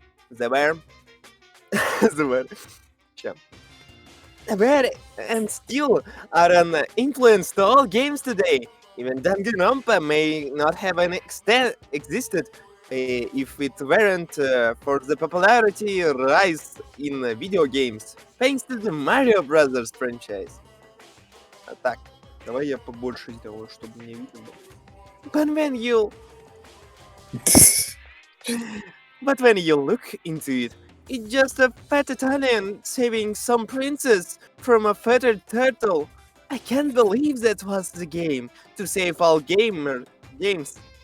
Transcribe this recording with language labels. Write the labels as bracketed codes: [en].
[en] They were and still are an influence to all games today. Even danganronpa may not have existed if it weren't for the popularity rise in video games, thanks to the Mario Brothers franchise. [ru] Так, давай я побольше сделаю, чтобы мне видно было. [en] But when you But when you look into it, it's just a fat Italian saving some princess from a fettered turtle. I can't believe that was the game to save all games.